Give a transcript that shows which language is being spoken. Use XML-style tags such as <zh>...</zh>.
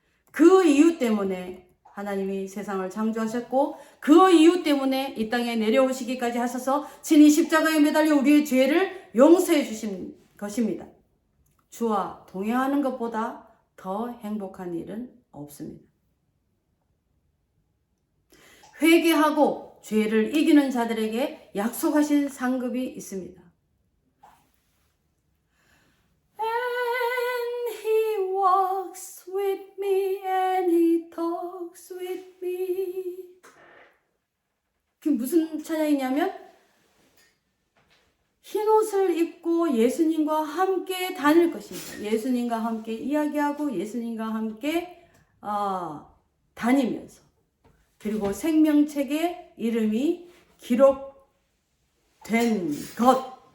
<ko>그 이유 때문에 하나님이 세상을 창조하셨고 그 이유 때문에 이 땅에 내려오시기까지 하셔서 친히 십자가에 매달려 우리의 죄를 용서해 주신 것입니다. 주와 동행하는 것보다 더 행복한 일은 없습니다. 회개하고 죄를 이기는 자들에게 약속하신 상급이 있습니다.</ko> <en>And he walks with me and he talks with me.</en> <ko>그게 무슨 찬양이냐면 흰옷을 입고 예수님과 함께 다닐 것입니다. 예수님과 함께 이야기하고 예수님과 함께 다니면서 그리고 생명책에 이름이 기록된 것.</ko>